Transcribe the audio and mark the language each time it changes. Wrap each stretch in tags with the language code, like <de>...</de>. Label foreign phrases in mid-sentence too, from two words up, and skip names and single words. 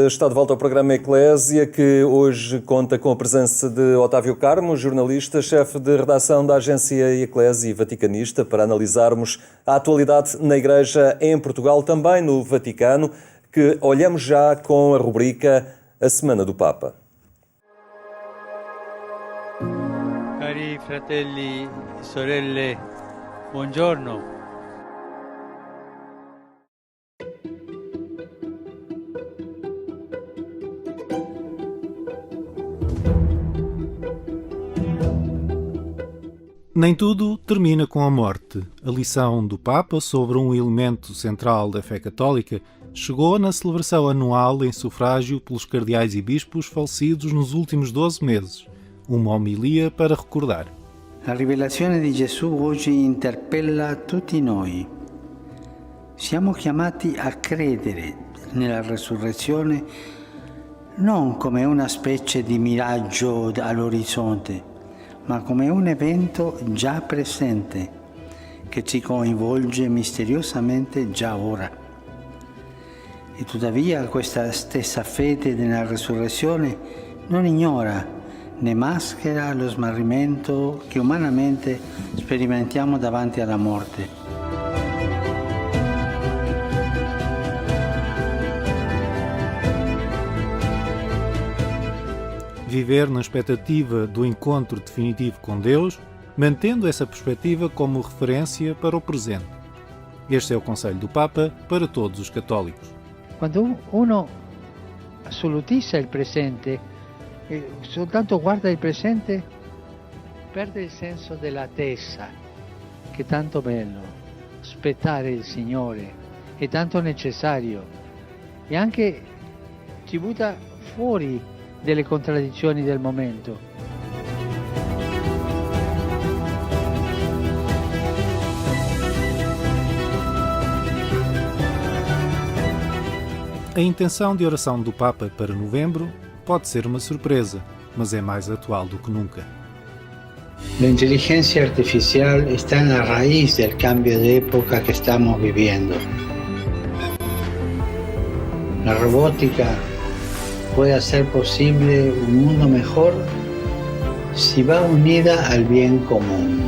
<pt>Está de volta ao programa Eclésia, que hoje conta com a presença de Otávio Carmo, jornalista, chefe de redação da agência Eclésia e vaticanista, para analisarmos a atualidade na Igreja em Portugal, também no Vaticano, que olhamos já com a rubrica A Semana do Papa.</pt> <it>Cari fratelli e sorelle, buongiorno.</it> <pt>Nem tudo termina com a morte. A lição do Papa sobre um elemento central da fé católica chegou na celebração anual em sufrágio pelos cardeais e bispos falecidos nos últimos 12 meses. Uma homilia para recordar.</pt> <it>La rivelazione di Gesù oggi interpella tutti noi. Siamo chiamati a credere nella resurrezione non come una specie di miraggio all'orizzonte, ma come un evento già presente che ci coinvolge misteriosamente già ora. E tuttavia questa stessa fede nella resurrezione non ignora né maschera lo smarrimento che umanamente sperimentiamo davanti alla morte.</it> <pt>Viver na expectativa do encontro definitivo com Deus, mantendo essa perspectiva como referência para o presente. Este é o conselho do Papa para todos os católicos.</pt> <it>Quando uno assolutizza il presente e soltanto guarda il presente, perde il senso dell'attesa, che è tanto bello. Aspettare il Signore è tanto necessario e anche ci butta fuori delle contraddizioni del momento.</it> <pt>A intenção de oração do Papa para novembro pode ser uma surpresa, mas é mais atual do que nunca.</pt> <es>La inteligencia artificial está en la raíz del cambio de época que estamos viviendo. La robótica puede hacer posible un mundo mejor si va unida al bien común.</es>